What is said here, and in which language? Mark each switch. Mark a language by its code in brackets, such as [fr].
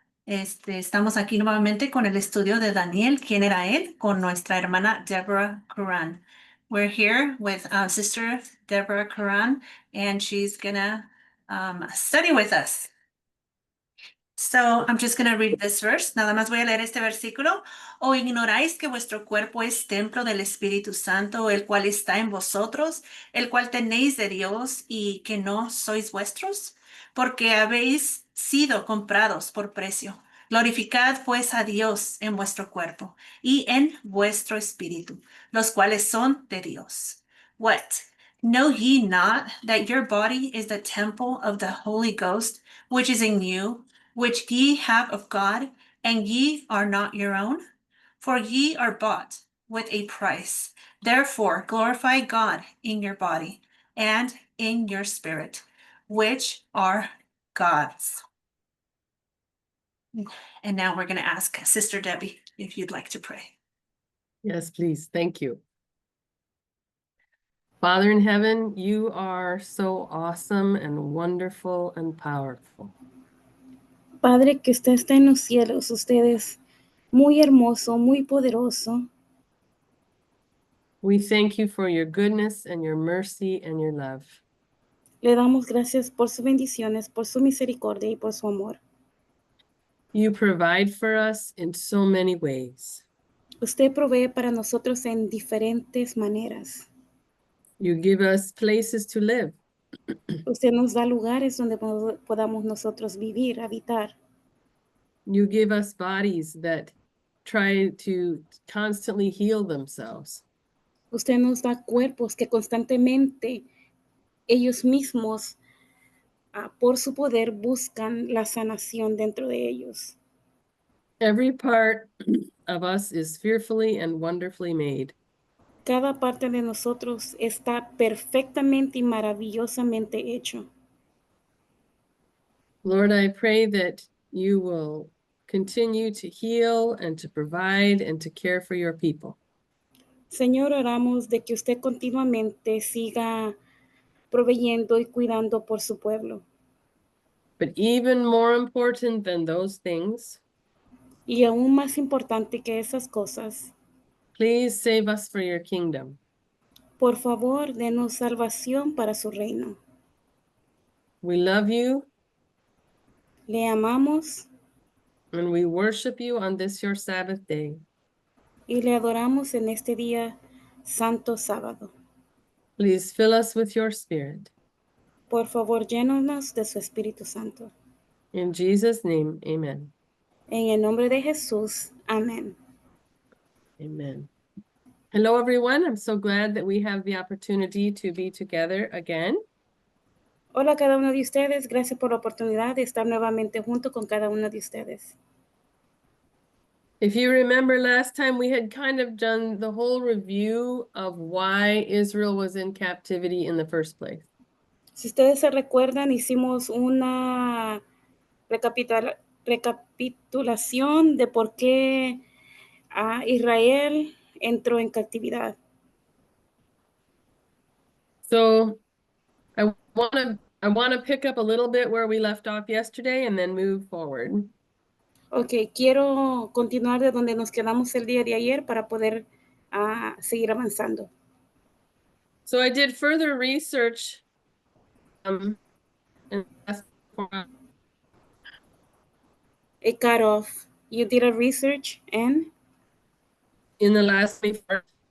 [es] Estamos aquí nuevamente con el estudio de Daniel, ¿quién era él? Con nuestra hermana Deborah Curran. [en] We're here with Sister Deborah Curran, and she's gonna study with us. So I'm just gonna read this verse. [es] Nada más voy a leer este versículo. ¿O ignoráis que vuestro cuerpo es templo del Espíritu Santo, el cual está en vosotros, el cual tenéis de Dios y que no sois vuestros? Porque habéis sido comprados por precio. Glorificad pues a Dios en vuestro cuerpo y en vuestro espíritu, los cuales son de Dios. [en] What? Know ye not that your body is the temple of the Holy Ghost, which is in you, which ye have of God, and ye are not your own? For ye are bought with a price. Therefore glorify God in your body and in your spirit, which are God's. And now we're going to ask Sister Debbie if you'd like to pray. Yes, please. Thank you. Father in heaven, you are so awesome and wonderful and powerful. [es] Padre que usted está en los cielos, usted es muy hermoso, muy poderoso. [en] We thank you for your goodness and your mercy and your love. [es] Le damos gracias por sus bendiciones, por su misericordia y por su amor. [en] You provide for us in so many ways. [es] Usted provee para nosotros en diferentes maneras. [en] You give us places to live. [es] Usted nos da lugares donde podamos nosotros vivir, habitar. [en] You give us bodies that try to constantly heal themselves. [es] Usted nos da cuerpos que constantemente ellos mismos, por su poder, buscan la sanación dentro de ellos. [en] Every part of us is fearfully and wonderfully made. [es] Cada parte de nosotros está perfectamente y maravillosamente hecho. [en] Lord, I pray that you will continue to heal and to provide and to care for your people. [es] Señor, oramos de que usted continuamente siga proveyendo y cuidando por su pueblo. [en] But even more important than those things, [es] Y aún más importante que esas cosas, [en] please save us for your kingdom. [es] por favor, denos salvación para su reino. [en] We love you [es] Le amamos [en] and we worship you on this your Sabbath day. [es] y le adoramos en este día santo sábado. [en] Please fill us with your spirit. [es] Por favor, llénanos de su Espíritu Santo. [en] In Jesus' name, amen. [es] En el nombre de Jesús, amén. [en] Amen. Hello, everyone. I'm so glad that we have the opportunity to be together again. [es] Hola a cada uno de ustedes, gracias por la oportunidad de estar nuevamente junto con cada uno de ustedes. [en] If you remember last time, we had kind of done the whole review of why Israel was in captivity in the first place. [es] Si ustedes se recuerdan, hicimos una recapitulación de por qué Israel entró en captividad. [en] So I want to pick up a little bit where we left off yesterday and then move forward. [es] Ok, quiero continuar de donde nos quedamos el día de ayer para poder seguir avanzando. [en] So I did further research and It cut off. You did a research and? in the last 24.